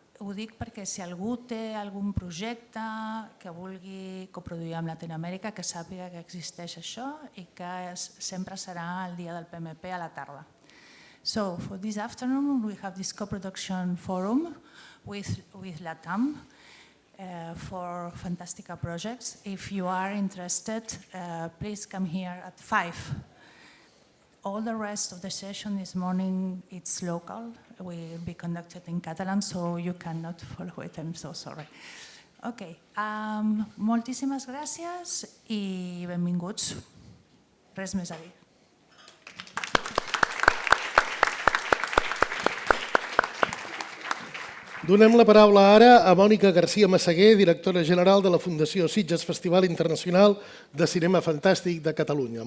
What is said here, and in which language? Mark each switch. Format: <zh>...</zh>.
<ca>Ho dic perquè si algú té algun projecte que vulgui coproduir amb Llatinoamèrica, que sàpiga que existeix això i que sempre serà el dia del PMP a la tarda.</ca> <en>So, for this afternoon we have this co-production forum with LATAM for Fantastica projects. If you are interested, please come here at 5. All the rest of the session this morning, it's local. Will be conducted in Catalan, so you cannot follow it. I'm so sorry.</en> <ca>Ok, moltíssimes gràcies i benvinguts. Res més a dir. Donem la paraula ara a Mònica García Massaguer, directora general de la Fundació Sitges Festival Internacional de Cinema Fantàstic de Catalunya.</ca>